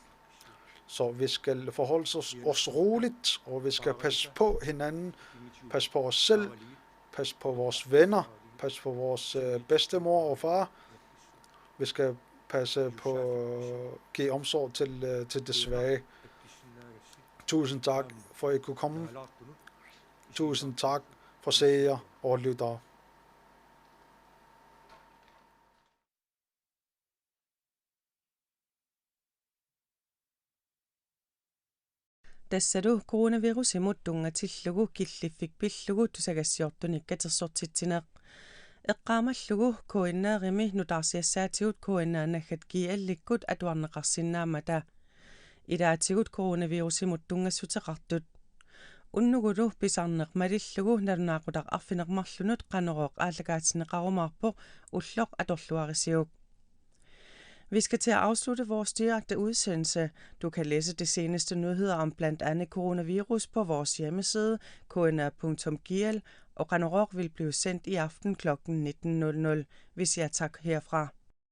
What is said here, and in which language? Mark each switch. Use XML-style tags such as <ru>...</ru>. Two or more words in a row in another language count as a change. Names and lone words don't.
<da>Så vi skal forholde os roligt, og vi skal passe på hinanden, passe på os selv, passe på vores venner, passe på vores bedstemor og far. Vi skal passe på at give omsorg til det svage. Tusind tak for at I kunne komme. Tusind tak for seere og lyttere.</da> <kl>tassalu coronavirusimut tunngatillugu killiffik pillugu tusagassiortunik katersortitsineq eqqaamallugu kuinnaarimi nutaarsiassaatigut kuinnaanaggat kiallikkut atuarneqarsinnaammata ilaatigut coronavirusimut tunngassuteqartut unnugulu pisarneq malillugu nalunaaqutaq arfineqmarlunut qanorooq aallakaatinneqarumaarpoq ulloq atorluarisiuk.</kl> <da>Vi skal til at afslutte vores direkte udsendelse. Du kan læse de seneste nyheder om blandt andet coronavirus på vores hjemmeside kna.gl, og Qanorok vil blive sendt i aften kl. 19.00. Vi siger tak herfra.</da>